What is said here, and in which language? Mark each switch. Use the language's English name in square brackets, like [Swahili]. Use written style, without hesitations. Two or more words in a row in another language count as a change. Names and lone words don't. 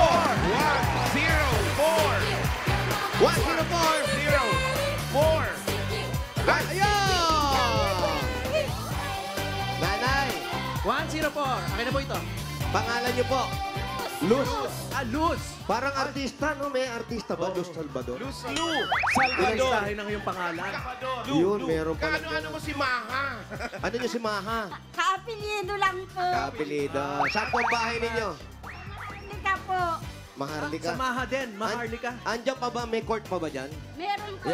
[Filipino] 104. Ayun! Nanay. 104. Akin na po ito. Pangalan niyo po? Luz. Luz. Parang artista, no? May artista ba? Luz Salvador? Luz. Salvador. Ilastahin ang iyong pangalan. Yun, meron pa. Kaano-ano mo si Maha? Ano niyo si Maha? Kaapelido lang po. Kapilida. Saan po ang bahay ninyo? Lika po. Maharlika. Sa Maha din, Maharlika. Andiyan pa ba? May court pa ba dyan? Meron po.